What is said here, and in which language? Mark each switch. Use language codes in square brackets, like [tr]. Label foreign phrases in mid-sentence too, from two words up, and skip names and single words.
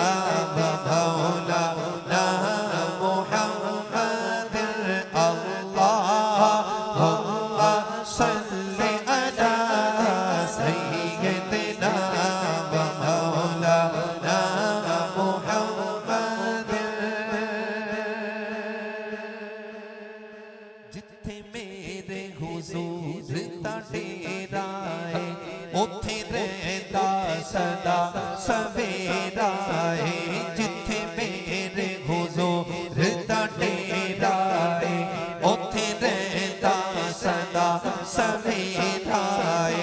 [ar] ومولانا محمد اللهم صل على سيدنا ومولانا [pa] محمد جتھے میرے حضور دا ڈیرا ہے اوتھے رہندا سدا سویرا ہے جتھے میرے حضور دا ڈیرا ہے اوتھے رہندا سدا سویرا